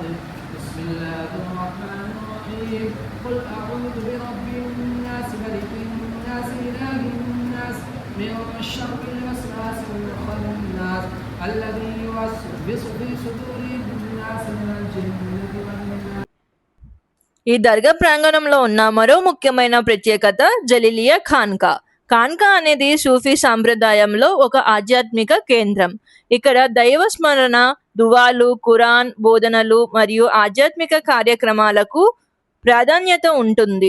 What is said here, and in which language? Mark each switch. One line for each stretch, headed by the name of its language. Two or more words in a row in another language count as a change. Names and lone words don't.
Arabic: بسم الله الرحمن الرحيم. قل أعوذ برب الناس ملك الناس إله الناس من شر الوسواس الخناس الذي يوسوس في صدور الناس من الجنة والناس.
Telugu: ఈ దర్గా ప్రాంగణంలో ఉన్న మరో ముఖ్యమైన ప్రత్యేకత జలీలియా ఖాన్కా. ఖాన్కా అనేది సూఫీ సాంప్రదాయంలో ఒక ఆధ్యాత్మిక కేంద్రం. ఇక్కడ దైవ స్మరణ, దువాలు, ఖురాన్ బోధనలు మరియు ఆధ్యాత్మిక కార్యక్రమాలకు ప్రాధాన్యత ఉంటుంది.